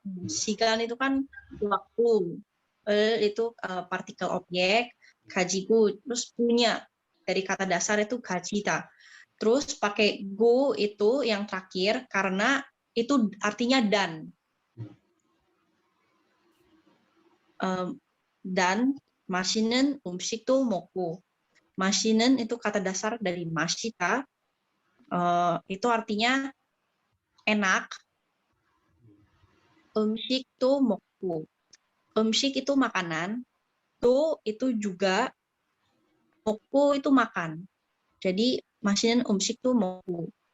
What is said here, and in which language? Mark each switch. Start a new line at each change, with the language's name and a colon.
Indonesian: 시간 itu kan waktu. Itu partikel objek. 가지고 terus punya, dari kata dasar itu 가지다. Terus pakai go itu yang terakhir karena itu artinya dan. Dan
Korean: 맛있는 음식도 먹고.
Indonesian: 맛있는 itu kata dasar dari 맛있다. Itu artinya enak.
Korean: 음식도 먹고.
Indonesian: 음식 itu makanan. Itu juga. 먹고 itu makan. Jadi
Korean: 맛있는 음식도 먹고.